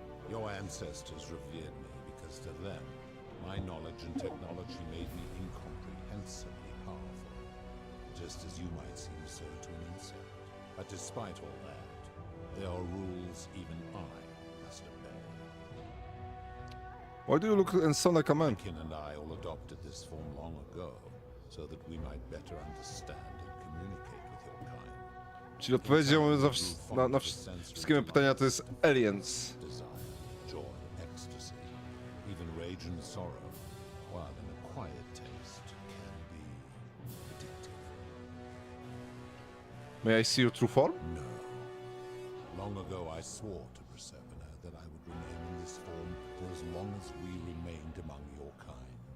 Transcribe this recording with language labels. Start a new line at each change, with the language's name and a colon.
English: Your ancestors revered me because to them, my knowledge and technology made me incomprehensibly powerful, just as you might seem so to an insect. But despite all that, there are rules even I must obey. Why do you look and sound like a man? Kin and I all adopted this form long ago, so that we might better understand and communicate with your kind.
Polish: Czyli odpowiedzią na wszystkie moje pytania to jest aliens.
English: Desire, joy, ecstasy, even rage and sorrow, while an acquired taste can be addictive. May I see your true form? No. Long ago I swore to Persephone that I would remain in this form for as long as we remained among your kind.